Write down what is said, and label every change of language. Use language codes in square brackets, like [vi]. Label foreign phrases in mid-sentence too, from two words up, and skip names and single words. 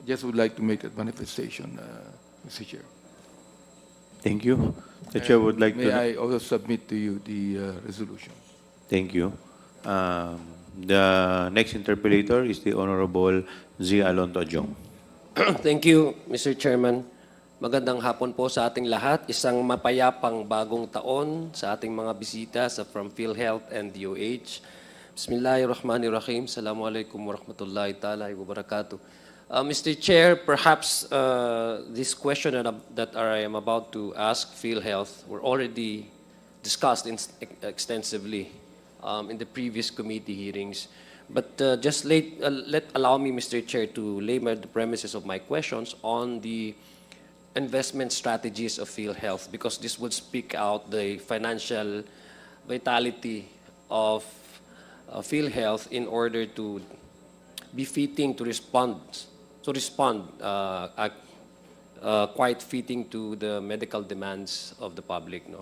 [en] just would like to make a manifestation, Mr. Chair. Thank you. The chair would like May to... I also submit to you the resolution? Thank you. The next interpellator is the Honorable Z. Alonto Adjong. Thank you, Mr. Chairman. [tl] Magandang hapon po sa ating lahat. Isang mapayapang bagong taon sa ating mga bisita [en] from PhilHealth and DOH. [ar] بسم الله الرحمن الرحيم. السلام عليكم ورحمة الله تعالى وبركاته. [en] Mr. Chair, perhaps this question that I am about to ask PhilHealth were already discussed extensively in the previous committee hearings. But just allow me, Mr. Chair, to lay the premises of my questions on the investment strategies of PhilHealth, because this would speak out the financial vitality of PhilHealth in order to be fitting to respond quite fitting to the medical demands of the public, no?